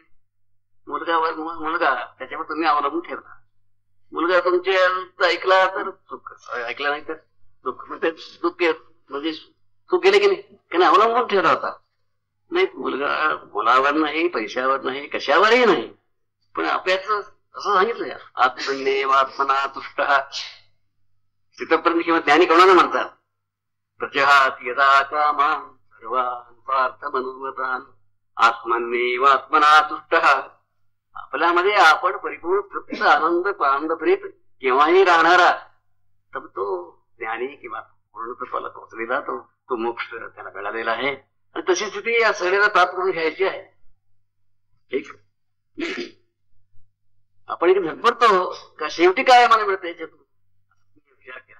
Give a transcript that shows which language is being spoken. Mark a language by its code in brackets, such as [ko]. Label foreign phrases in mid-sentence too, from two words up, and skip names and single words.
[mr] मुलगा त्याच्यावर तुम्ही अवलंबून ठेवला. मुलगा तुमचे ऐकला तर सुख, ऐकला नाही तर दुःख. म्हणजे दुःख म्हणजे सुख गेले की नाही अवलंबून ठेवला होता. नाही मुलगा मुलावर नाही, पैशावर नाही, कशावरही नाही, पण आपल्याच असं सांगितलंय [sa] आत्मन्येव आत्मना तुष्ट. [mr] तिथपर्यंत किंवा ज्ञानी कोणाला म्हणतात [sa] प्रजहात यदा कामान सर्वान पार्थ मनोगतान आत्मन्येव आत्मना तुष्ट. [mr] आपल्यामध्ये आपण परिपूर्ण तृप्त आनंदप्रित केव्हाही राहणारा तर तो ज्ञानी किंवा पूर्णत्वाला पोहोचलेला तो मोक्ष त्याला मिळालेला आहे. आणि तशी स्थिती या सगळ्याला प्राप्त करून घ्यायची आहे. ठीक, आपण इथे धडपडतो का शेवटी काय मला मिळतं याच्यातून विचार केला.